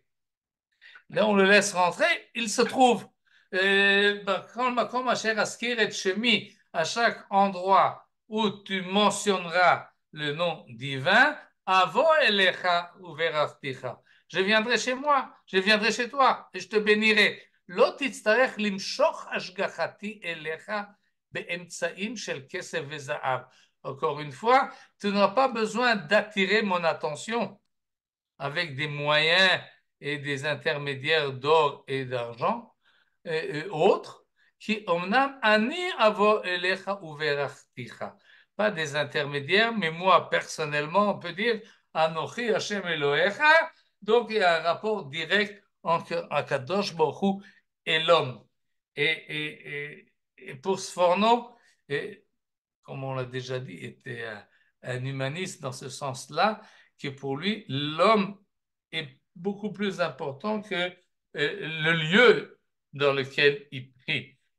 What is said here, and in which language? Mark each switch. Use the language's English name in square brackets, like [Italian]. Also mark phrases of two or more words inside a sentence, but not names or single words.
[French] Là, on le laisse rentrer, il se trouve. À chaque endroit où tu mentionneras le nom divin, [Hebrew] אבוא אליך וברכתיך. [French] Je viendrai chez moi, je viendrai chez toi et je te bénirai. [Hebrew] לא תצטרך למשוך השגחתי אליך באמצעים של כסף וזהב. [French] Encore une fois, tu n'as pas besoin d'attirer mon attention avec des moyens et des intermédiaires d'or et d'argent et autres, [Hebrew] כי אמנם אני אבוא אליך וברכתיך. [French] Pas des intermédiaires, mais moi personnellement, on peut dire [Hebrew] אנכי השם אלהיך. [French] Donc il y a un rapport direct entre [Hebrew] הקדוש ברוך הוא [French] et l'homme. Et pour Sforno, comme on l'a déjà dit, était un humaniste dans ce sens-là, que pour lui, l'homme est beaucoup plus important que le lieu dans lequel il prie.